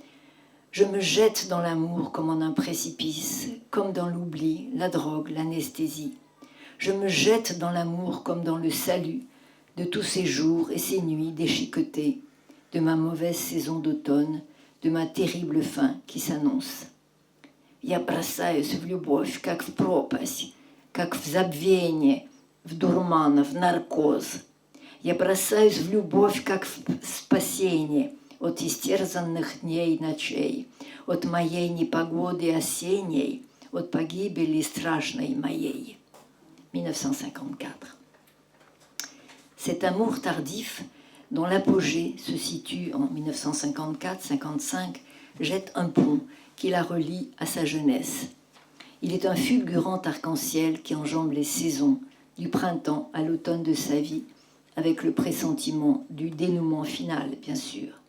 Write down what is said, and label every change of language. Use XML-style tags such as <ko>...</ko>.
<fr>« Je me jette dans l'amour comme en un précipice, comme dans l'oubli, la drogue, l'anesthésie. Je me jette dans l'amour comme dans le salut de tous ces jours et ces nuits déchiquetées, de ma mauvaise saison d'automne, de ma terrible fin qui s'annonce.</fr> <ru>Я бросаюсь в любовь, как в пропасть, как в забвение, в дурман, в наркоз. Я бросаюсь в любовь, как в спасение от истерзанных дней и ночей, от моей непогоды осенней, от погибели страшной моей. 1954.</ru> <fr>Cet amour tardif, dont l'apogée se situe en 1954-55, jette un pont qui la relie à sa jeunesse. Il est un fulgurant arc-en-ciel qui enjambe les saisons, du printemps à l'automne de sa vie, avec le pressentiment du dénouement final, bien sûr.</fr>